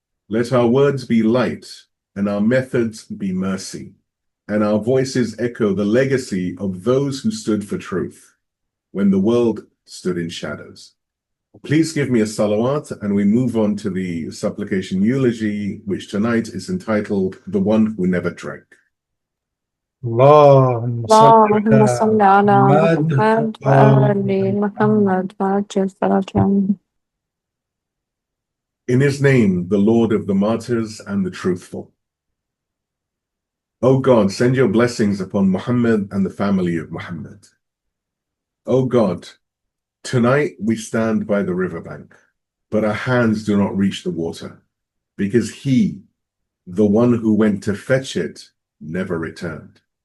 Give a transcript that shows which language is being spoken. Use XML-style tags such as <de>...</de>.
<en>Let our words be light, and our methods be mercy, and our voices echo the legacy of those who stood for truth when the world stood in shadows. Please give me a salawat, and we move on to the supplication eulogy, which tonight is entitled The One Who Never Drank.</en> <ar>اللهم صل اللهم صل على محمد محمد وآل محمد وعجل فرجهم.</ar> <en>In his name, the Lord of the martyrs and the truthful. O God, send your blessings upon Muhammad and the family of Muhammad. O God, tonight we stand by the riverbank, but our hands do not reach the water, because he, the one who went to fetch it, never returned.</en>